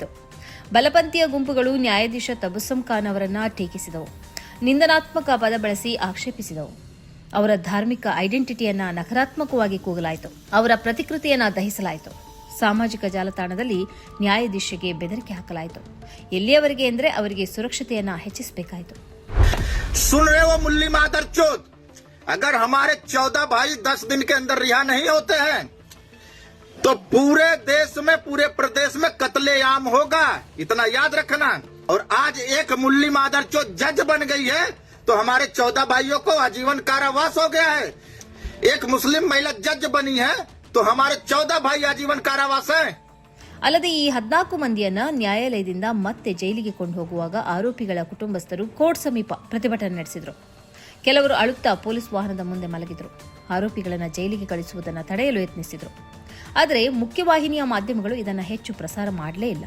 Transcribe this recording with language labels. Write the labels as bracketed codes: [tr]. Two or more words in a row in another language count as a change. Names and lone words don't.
[kn] ಬಲಪಂಥೀಯ ಗುಂಪುಗಳು ನ್ಯಾಯಾಧೀಶ ತಬಸ್ಸುಮ್ ಖಾನ್ ಅವರನ್ನು ಟೀಕಿಸಿದವು, ನಿಂದನಾತ್ಮಕ ಪದ ಬಳಸಿ ಆಕ್ಷೇಪಿಸಿದವು. ಅವರ ಧಾರ್ಮಿಕ ಐಡೆಂಟಿಟಿಯನ್ನ ನಕಾರಾತ್ಮಕವಾಗಿ ಕೂಗಲಾಯಿತು. ಅವರ ಪ್ರತಿಕೃತಿಯನ್ನ ದಹಿಸಲಾಯಿತು. ಸಾಮಾಜಿಕ ಜಾಲತಾಣದಲ್ಲಿ ನ್ಯಾಯಾಧೀಶರಿಗೆ ಬೆದರಿಕೆ ಹಾಕಲಾಯಿತು. ಎಲ್ಲಿಯವರೆಗೆ ಎಂದರೆ ಅವರಿಗೆ ಸುರಕ್ಷತೆಯನ್ನ ಹೆಚ್ಚಿಸಬೇಕಾಯಿತು. [hi] अगर हमारे 14 भाई 10 दिन के अंदर रिहा नहीं होते हैं तो पूरे देश में, पूरे प्रदेश में कत्लेआम होगा, इतना याद रखना। और आज एक मुल्ली मादर जो जज बन गई है तो हमारे 14 भाइयों को आजीवन कारावास हो गया है। एक मुस्लिम महिला जज बनी है तो हमारे 14 भाई आजीवन कारावास है। [kn] ಅಲ್ಲದೆ ಈ 14 ಮಂದಿಯನ್ನ ನ್ಯಾಯಾಲಯದಿಂದ ಮತ್ತೆ ಜೈಲಿಗೆ ಕೊಂಡು ಹೋಗುವಾಗ ಆರೋಪಿಗಳ ಕುಟುಂಬಸ್ಥರು ಕೋರ್ಟ್ ಸಮೀಪ ಪ್ರತಿಭಟನೆ ನಡೆಸಿದರು. ಕೆಲವರು ಅಳುತ್ತಾ ಪೊಲೀಸ್ ವಾಹನದ ಮುಂದೆ ಮಲಗಿದ್ರು. ಆರೋಪಿಗಳನ್ನು ಜೈಲಿಗೆ ಕಳಿಸುವುದನ್ನು ತಡೆಯಲು ಯತ್ನಿಸಿದರು. ಆದರೆ ಮುಖ್ಯವಾಹಿನಿಯ ಮಾಧ್ಯಮಗಳು ಇದನ್ನು ಹೆಚ್ಚು ಪ್ರಸಾರ ಮಾಡಲೇ ಇಲ್ಲ.